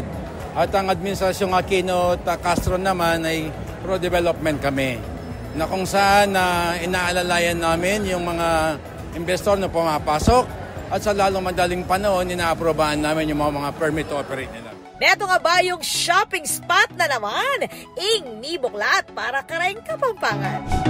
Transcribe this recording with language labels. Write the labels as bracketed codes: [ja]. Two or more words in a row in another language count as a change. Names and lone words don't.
[tl] At ang administrasyong Aquino at Castro naman ay pro-development kami. Na kung saan inaalalayan namin yung mga investor na pumapasok at sa lalong madaling panahon, inaaprobahan namin yung mga [en] permit to operate [tl] nila. Neto nga ba yung [en] shopping spot [tl] na naman? [pam] Ing nibuklat para kareng Kapampangan.